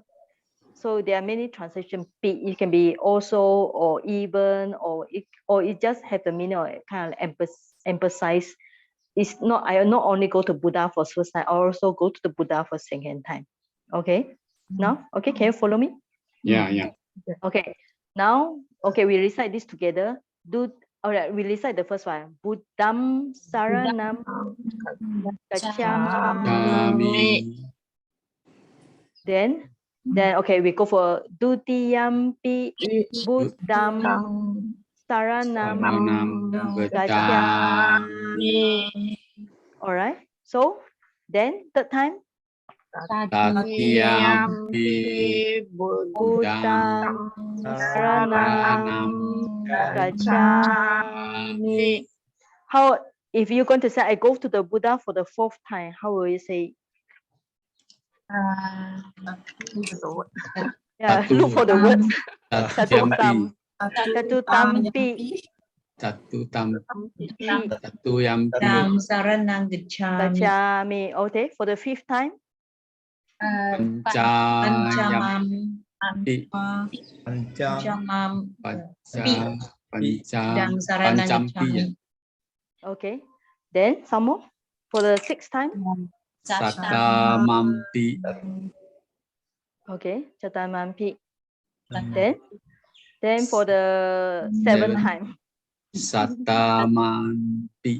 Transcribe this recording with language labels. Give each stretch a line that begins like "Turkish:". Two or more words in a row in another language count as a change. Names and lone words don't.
English: So there are many translation. It can be also or even or it just have the meaning of kind of emphasize. It's not, I not only go to Buddha for first time, I also go to the Buddha for second time. Okay. Now, okay, can you follow me? Yeah, yeah. Okay. Now, okay, we recite this together. All right, we recite the first one.
Pali: Buddham saranam gacchami.
English: Then okay, we go for
Pali: dutiyampi buddham saranam gacchami.
English: All right. So then third time.
Pali: Tatiyampi buddham saranam gacchami.
English: How, if you're going to say I go to the Buddha for the fourth time, how will you say? Yeah, look for the words.
Pali: Tatiyampi. Chatutampi. Buddham saranam gacchami.
English: Okay, for the fifth time.
Pali: Panchamampi. Buddham saranam gacchami.
English: Okay, then some more for the sixth time.
Pali: Satamampi. Okay, Chatamampi.
English: Then for the seventh time.
Pali: Satamampi.